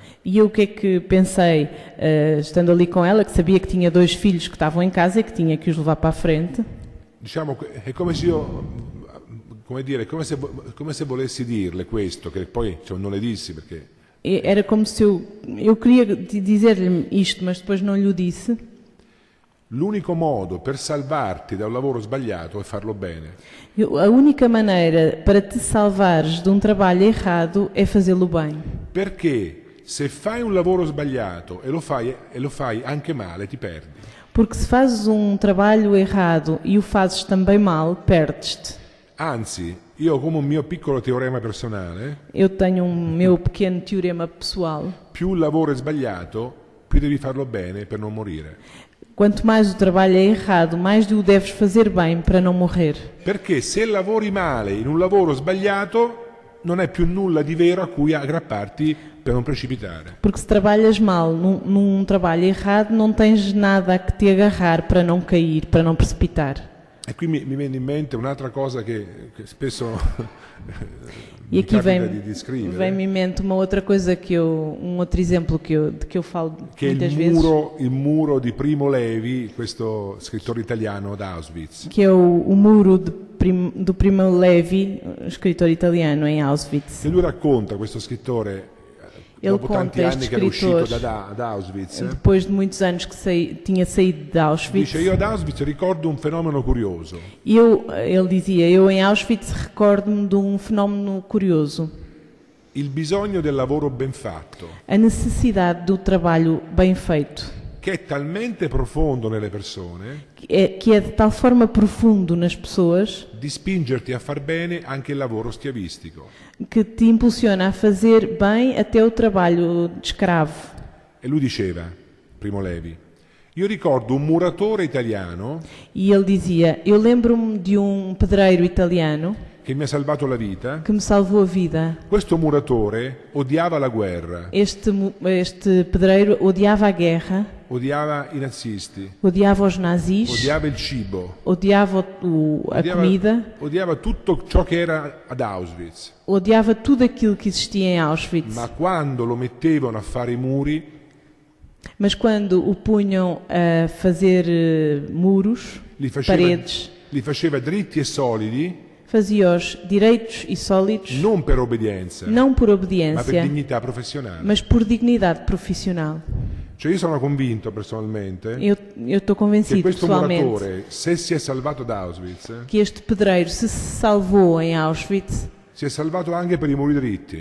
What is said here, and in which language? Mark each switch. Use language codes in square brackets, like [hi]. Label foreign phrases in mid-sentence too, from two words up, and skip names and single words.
[pt] E eu o que é que pensei, estando ali com ela, que sabia que tinha 2 filhos que estavam em casa e que tinha que os levar para a frente? [it] Diciamo, è come se io, come dire, come se volessi dirle questo, che poi non le dissi perché... [pt] E era como se eu queria dizer-lhe isto, mas depois não lhe o disse. [it] L'unico modo per salvarti da un lavoro sbagliato è farlo bene. [pt] A única maneira para te salvares de um trabalho errado é fazê-lo bem. [it] Perché se fai un lavoro sbagliato e lo fai anche male, ti perdi. [pt] Porque se fazes um trabalho errado e o fazes também mal, perdes-te. [it] Anzi, io ho come un mio piccolo teorema personale, [pt] Eu tenho meu pequeno teorema pessoal. [it] più il lavoro è sbagliato, più devi farlo bene per non morire. [pt] Quanto mais o trabalho é errado, mais o deves fazer bem para não morrer. [it] Perché se lavori male in un lavoro sbagliato, non hai più nulla di vero a cui aggrapparti per non precipitare. [pt] Porque se trabalhas mal num trabalho errado, não tens nada a que te agarrar para não cair, para não precipitar. [it] E qui mi viene in mente un'altra cosa che spesso [pt] E [it] mi [pt] aqui [it] capita di scrivere, [pt] vem-me em mente uma outra coisa um outro exemplo de que eu falo [it] che è [pt] muitas vezes, [it] il muro di Primo Levi, questo scrittore italiano da Auschwitz. [pt] que é o muro do Primo Levi, escritor italiano em Auschwitz. [it] E lui racconta, questo scrittore, [pt] Ele [it] dopo tanti [pt] conta, [it] anni [pt] este [it] che era uscito [pt] escritor, [it] da Auschwitz, [pt] depois de muitos anos que tinha saído de Auschwitz, [it] dice: io ad Auschwitz ricordo un fenomeno curioso. [pt] ele dizia, eu em Auschwitz recordo-me de um fenómeno curioso. [it] Il bisogno del lavoro ben fatto, [pt] A necessidade do trabalho bem feito, [it] che è talmente profondo nelle persone [pt] que é de tal forma profundo nas pessoas [it] di spingerti a far bene anche il lavoro schiavistico. [pt] que te impulsiona a fazer bem até o trabalho de escravo. [it] E lui diceva, Primo Levi, io ricordo un muratore italiano [pt] E ele dizia, eu lembro-me de um pedreiro italiano [it] che mi ha salvato la vita. [pt] que me salvou a vida. [it] Questo muratore odiava la guerra, [pt] Este pedreiro odiava a guerra, [it] odiava i nazisti, [pt] odiava os nazis, [it] odiava il cibo, [pt] odiava a comida, [it] odiava tutto ciò che era ad Auschwitz. [pt] odiava tudo aquilo que existia em Auschwitz. [it] Ma quando lo mettevano a fare i muri, [pt] Mas quando o punham a fazer muros, paredes, [it] li faceva dritti e solidi, [pt] fazia-os direitos e sólidos, [it] non per obbedienza, [pt] não por [it] ma per [pt] obediência, [it] dignità professionale. [pt] mas por dignidade profissional. [it] Cioè io sono convinto personalmente [pt] Eu estou [it] che [pt] convencido [it] questo [pt] pessoalmente [it] muratore, se si è salvato da Auschwitz, [pt] que este pedreiro se salvou em Auschwitz, [it] si è salvato anche per i muri dritti.